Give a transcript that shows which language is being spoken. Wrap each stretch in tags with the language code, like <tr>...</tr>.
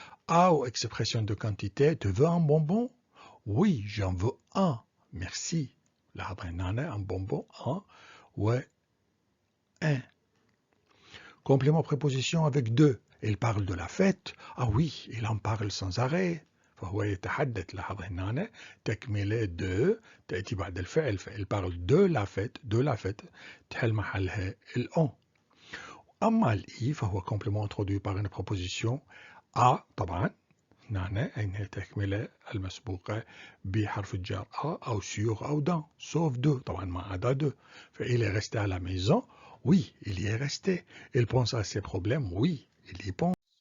<fr>أو expression de quantité. Tu veux un bonbon? Oui, j'en veux un. Merci.</fr> <ar>لاحظ هنا</ar> <fr>un bonbon, un, ouais, un. Complément préposition avec deux. Il parle de la fête. Ah oui, il en parle sans arrêt.</fr> <ar>فهو يتحدث لاحظ هنا تكملة de تأتي بعد الفعل فإل</ar> <fr>parle de la fête</fr> <ar>تحل محلها الأون. أما الإي فهو</ar> <fr>complément introduit par une proposition à</fr> <ar>طبعا هنا أنها تكملة المسبوقة بحرف الجر</ar> <fr>à أو sur أو dans sauf de</fr> <ar>طبعا ما عدا</ar> <fr>de فإل est resté à la maison oui il y est resté il pense à ses problèmes oui il y pense.</fr>